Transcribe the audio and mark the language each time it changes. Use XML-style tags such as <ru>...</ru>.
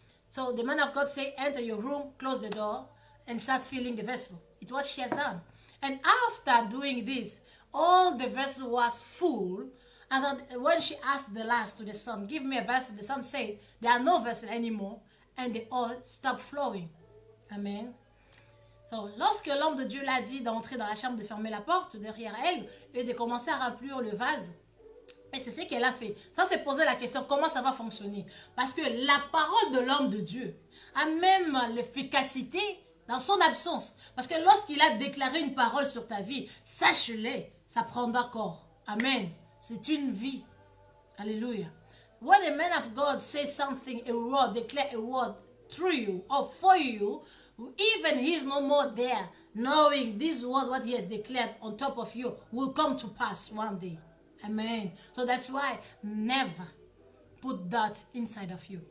<en>So the man of God say, enter your room, close the door, and start filling the vessel. It's what she has done. And after doing this, all the vessel was full. And then when she asked the last to the son, give me a vessel, the son said, there are no vessel anymore. And they all stopped flowing. Amen.</en> <fr>So, lorsque l'homme de Dieu l'a dit d'entrer dans la chambre, de fermer la porte derrière elle et de commencer à remplir le vase, et c'est ce qu'elle a fait. Ça, c'est poser la question, comment ça va fonctionner? Parce que la parole de l'homme de Dieu a même l'efficacité dans son absence. Parce que lorsqu'il a déclaré une parole sur ta vie, sache-le, ça prendra corps. Amen. C'est une vie. Alléluia.</fr> <en>When a man of God says something, a word, declare a word through you or for you, even he is no more there, knowing this word, what he has declared on top of you, will come to pass one day. Amen. So that's why never put that inside of you.</en>